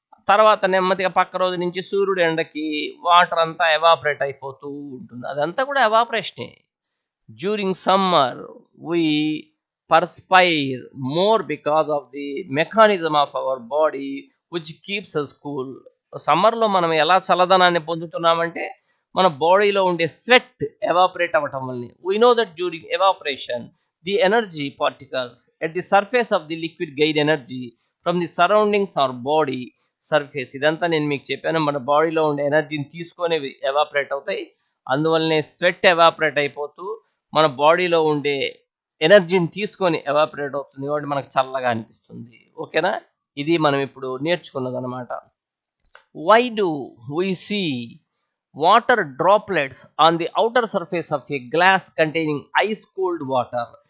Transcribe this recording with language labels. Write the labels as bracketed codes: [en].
[te] తర్వాత నెమ్మదిగా పక్క రోజు నుంచి సూర్యుడు ఎండకి వాటర్ అంతా ఎవాపరేట్ అయిపోతూ ఉంటుంది. అదంతా కూడా ఎవాపరేషనే. [en] During summer we perspire more because of the mechanism of our body which keeps us cool. [te] సమ్మర్లో మనం ఎలా చల్లదనాన్ని పొందుతున్నామంటే మన బాడీలో ఉండే స్వెట్ ఎవాపరేట్ అవ్వటం వల్లనే. [en] we know that during evaporation the energy particles at the surface of the liquid gain energy from the surroundings or body surface. [te] ఇదంతా నేను మీకు చెప్పాను, మన బాడీలో ఉండే ఎనర్జీని తీసుకొని ఎవాపరేట్ అవుతాయి. అందువల్లనే స్వెట్ ఎవాపరేట్ అయిపోతూ మన బాడీలో ఉండే ఎనర్జీని తీసుకొని ఎవాపరేట్ అవుతుంది కాబట్టి మనకు చల్లగా అనిపిస్తుంది. ఓకేనా? ఇది మనం ఇప్పుడు నేర్చుకున్నది అనమాట. [en] Why do we see water droplets on the outer surface of a glass containing ice cold water?